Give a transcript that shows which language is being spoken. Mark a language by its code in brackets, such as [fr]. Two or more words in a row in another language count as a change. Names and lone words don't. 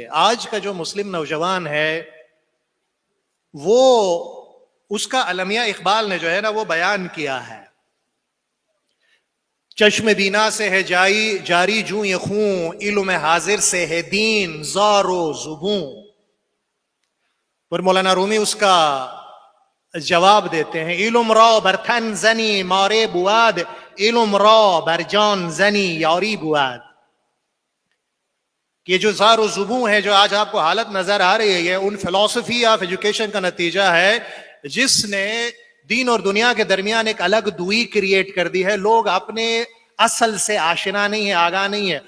[ur] آج کا جو مسلم نوجوان ہے وہ اس کا علمیہ اقبال نے جو ہے نا وہ بیان کیا ہے. چشم بینا سے ہے جاری جوں یہ خون، علم حاضر سے ہے دین زار و زبوں. پر مولانا رومی اس کا جواب دیتے ہیں [fa] علم را بر تن زنی مارے بود، علم را بر جان زنی یاری بود. [ur] یہ جو زار و زبوں ہے جو آج آپ کو حالت نظر آ رہی ہے، یہ ان [en] philosophy of education [ur] کا نتیجہ ہے جس نے دین اور دنیا کے درمیان ایک الگ دوئی کریٹ کر دی ہے. لوگ اپنے اصل سے آشنا نہیں ہے، آگاہ نہیں ہے.